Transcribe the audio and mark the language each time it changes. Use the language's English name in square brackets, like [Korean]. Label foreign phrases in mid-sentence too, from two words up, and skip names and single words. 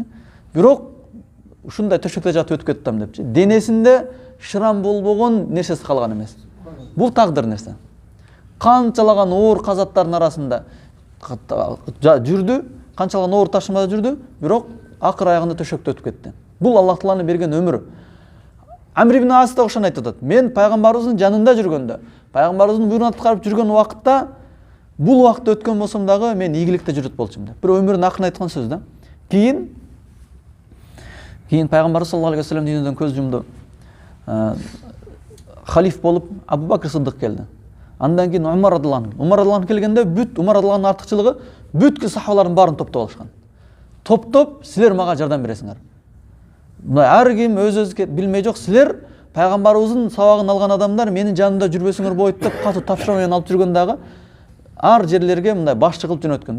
[Kyrgyz] Бирок ушундай төшөктө жатып өтүп кеттим депчи. Денесинде шырам болбогон нерсеси калган эмес. Бул тагдыр нерсе. Канчалаган оор казаттардын арасында жүрдү, канчалаган оор ташымада жүрдү, бирок акыр аягында төшөктө өтүп кетти. Бул Аллах Тааланын берген өмүрү. Амр ибн Ас да ошону айтып атат. Мен пайгамбарыбыздын жанында жүргөндө, пайгамбарыбыздын буйругун аткарып жүргөн убакытта, бул убакыт өткөн болсом дагы мен ийгиликте жүрөт болчумун деп. Бир өмүрүнүн акырын айткан сөз да. Кийин пайгамбарыбыз [Arabic] صلى الله عليه وسلم [Kyrgyz] дүйнөдөн көз жумду. Халиф болуп Абу Бакр Сыддык келди. Андан кийин Умар радыйаллаху келгенде Умар радыйаллаху артыкчылыгы бүткүл сахабалардын баарын топтоп алышкан. Топтоп, силер мага жардам бересиңер. Мына ар ким өз билмей жок, силер пайгамбарыбыздын сабагын алган адамдар менин жанымда жүрбөсүңөр болот деп катуу тапшырма менен алып жүргөн дагы ар жерлерге мындай башчы кылып жөнөткөн.